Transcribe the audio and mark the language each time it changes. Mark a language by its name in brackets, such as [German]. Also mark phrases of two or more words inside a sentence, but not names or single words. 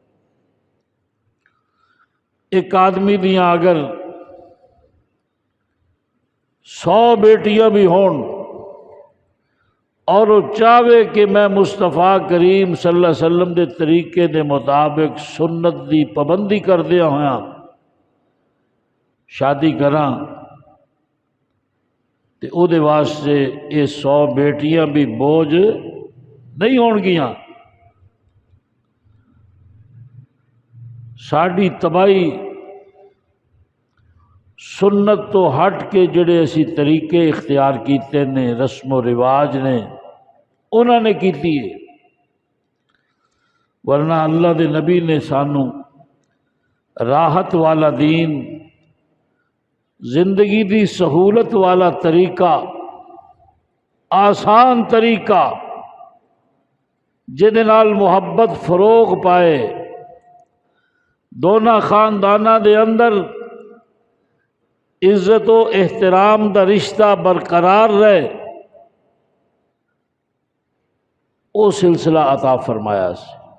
[Punjabi] ایک آدمی دیاں اگر 100 بیٹیاں بھی ہون اور وہ چاہے کہ میں مصطفیٰ کریم صلی اللہ علیہ وسلم دے طریقے دے مطابق سنت دی پابندی کردیا ہویا شادی کراں تے او دے واسطے یہ 100 بیٹیاں بھی بوجھ نہیں ہون گیاں۔ ساڑی تباہی سنت تو ہٹ کے جڑے اسی طریقے اختیار کیتے نے، رسم و رواج نے، انہوں نے کیتی ہے، ورنہ اللہ دے نبی نے سانو راحت والا دین، زندگی دی سہولت والا طریقہ، آسان طریقہ جہدے نال محبت فروغ پائے، دونوں خانداناں دے اندر عزت و احترام دا رشتہ برقرار رہے، وہ سلسلہ عطا فرمایا سی۔